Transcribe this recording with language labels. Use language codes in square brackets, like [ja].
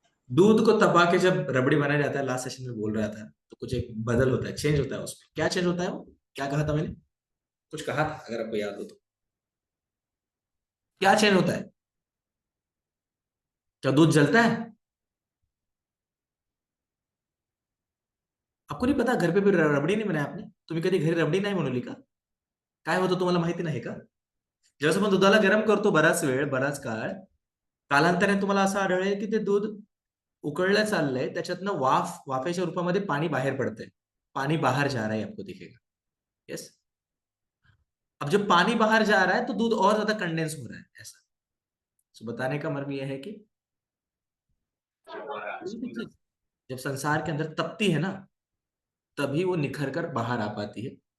[hi] दूध को तपा के जब रबड़ी बनाया जाता है, लास्ट सेशन में बोल रहा था, तो कुछ एक बदल होता है, चेंज होता है उसमें। क्या चेंज होता है वो? क्या कहा था मैंने? कुछ कहा था, अगर आपको याद हो तो। क्या चेंज होता है? क्या दूध जलता है? आपको नहीं पता? घर पे भी रबडी नहीं बनाया आपने? [mr] तुम्ही कधी घरी रबडी नाही बनवली का? काय होतं तुम्हाला माहिती नाही का? जेव्हा आपण दुधाला गरम करतो बराच वेळ, बराच काळ, कालांतराने तुम्हाला असं आढळेल की ते दूध उकळलं चाललंय, त्याच्यातनं वाफेच्या रूपामध्ये पाणी बाहेर पडतंय। [hi] पानी बाहर जा रहा है, आपको दिखेगा। यस। अब जब पानी बाहर जा रहा है तो दूध और ज्यादा कंडेंस हो रहा है, ऐसा। तो बताने का मर्म यह है कि कोई भी चीज जब संसार के अंदर तपती है ना, तभी वो निखर कर बाहर आ पाती है।